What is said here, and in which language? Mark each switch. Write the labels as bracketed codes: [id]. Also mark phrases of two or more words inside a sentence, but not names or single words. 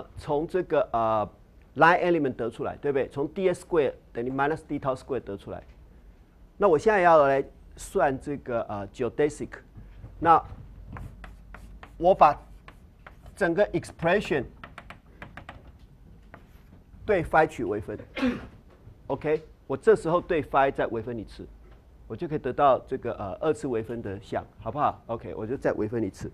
[zh] 从这个 [en] line element [zh] 得出来，对不对？从 [en] ds square [zh] 等于 [en] minus d tau square [zh] 得出来。那我现在要来算这个geodesic， 那我把整个 expression 对 phi 取微分，OK。我这时候对 phi 再微分一次，我就可以得到这个2次微分的项，好不好 ？OK， 我就再微分一次。